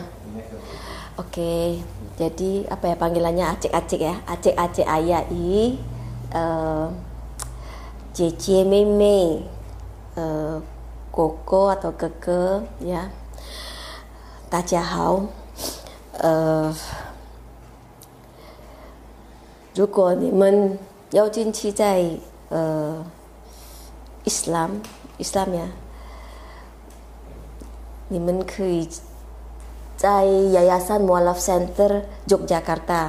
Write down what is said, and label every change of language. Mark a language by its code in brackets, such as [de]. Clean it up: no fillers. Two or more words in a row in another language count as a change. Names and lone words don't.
[id] Oke, jadi apa ya panggilannya acik-acik ya, acik-acik ayah i, Cie Meme, Koko atau Keke ya, Tajahau. [zh] 如果你们要进去在Islam呀，你们可以在 Yayasan Mualaf Center Yogyakarta。